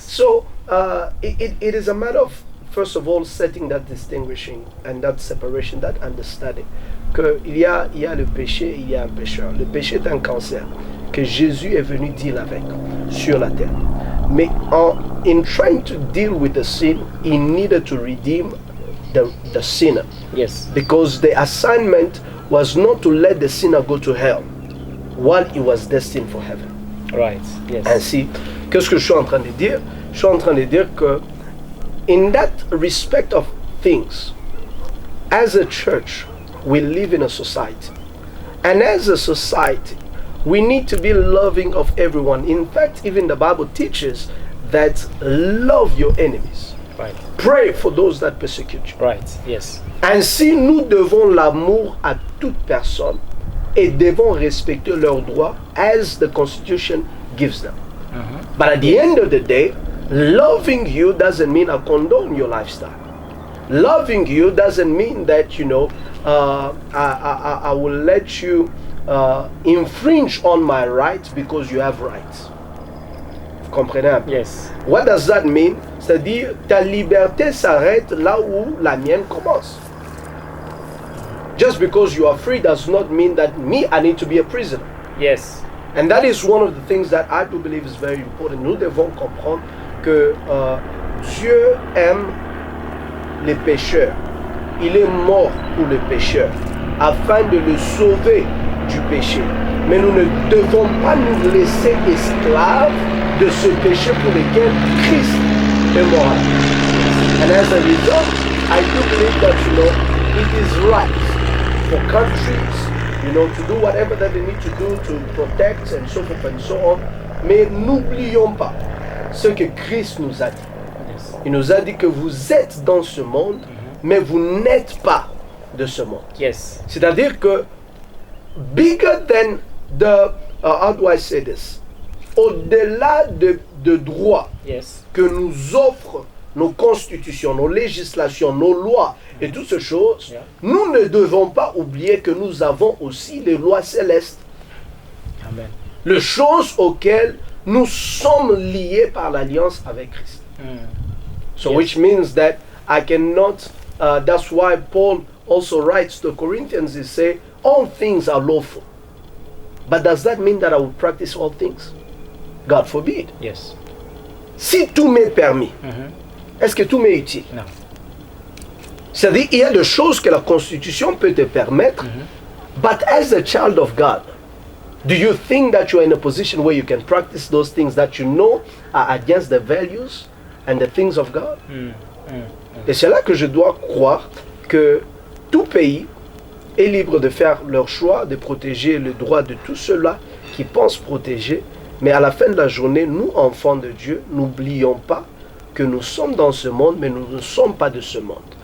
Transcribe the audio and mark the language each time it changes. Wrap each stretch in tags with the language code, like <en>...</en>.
<en>So it is a matter of, first of all, setting that distinguishing and that separation, that understanding.</en> <fr>Qu'il y a le péché, il y a un pécheur. Le péché est un cancer que Jésus est venu</fr> <en>deal</en> <fr>avec sur la terre. Mais</fr> <en>in trying to deal with the sin, he needed to redeem the sinner. Yes. Because the assignment was not to let the sinner go to hell while he was destined for heaven. Right. Yes.</en> <fr>Ainsi, qu'est-ce que je suis en train de dire? Je suis en train de dire que</fr> <en>in that respect of things, as a church, we live in a society. And as a society, we need to be loving of everyone. In fact, even the Bible teaches that love your enemies. Right. Pray for those that persecute you. Right. Yes.</en> <fr>Ainsi, nous devons l'amour à toute personne et devons respecter leurs droits</fr> <en>as the Constitution gives them. But at the end of the day, loving you doesn't mean I condone your lifestyle. Loving you doesn't mean that, I will let you infringe on my rights because you have rights.</en> <fr>Vous comprenez un peu?</fr> <en>Yes. What does that mean?</en> <fr>C'est-à-dire, ta liberté s'arrête là où la mienne commence.</fr> <en>Just because you are free does not mean that I need to be a prisoner. Yes. And that is one of the things that I do believe is very important.</en> <fr>Nous devons comprendre que Dieu aime les pécheurs. Il est mort pour les pécheurs afin de le sauver du péché. Mais nous ne devons pas nous laisser esclaves de ce péché pour lequel Christ est mort.</fr> <en>And as a result, I do believe that, it is right for countries, to do whatever that they need to do to protect and so forth and so on.</en> <fr>Mais n'oublions pas ce que Christ nous a dit.</fr> <en>Yes.</en> <fr>Il nous a dit que vous êtes dans ce monde, mais vous n'êtes pas de ce monde.</fr> <en>Yes.</en> <fr>C'est-à-dire que</fr> <en>bigger than the, how do I say this?</en> <fr>Au-delà de droits</fr> <en>Yes.</en> <fr>que nous offrent nos constitutions, nos législations, nos lois et toutes ces choses,</fr> <en>Yeah.</en> <fr>nous ne devons pas oublier que nous avons aussi les lois célestes.</fr> <en>Amen.</en> <fr>Les choses auxquelles nous sommes liés par l'alliance avec Christ.</fr> <en>So Yes. which means that I cannot, that's why Paul also writes to the Corinthians, he say, all things are lawful. But does that mean that I will practice all things? God forbid. Yes.</en> <fr>Si tout m'est permis, est-ce que tout m'est utile? Non. C'est-à-dire, il y a des choses que la Constitution peut te permettre,</fr> <en>but as a child of God, do you think that you are in a position where you can practice those things that you know are against the values and the things of God?</en> <fr>Et c'est là que je dois croire que tout pays est libre de faire leur choix, de protéger le droit de tous ceux-là qui pensent protéger. Mais à la fin de la journée, nous, enfants de Dieu, n'oublions pas que nous sommes dans ce monde, mais nous ne sommes pas de ce monde.</fr>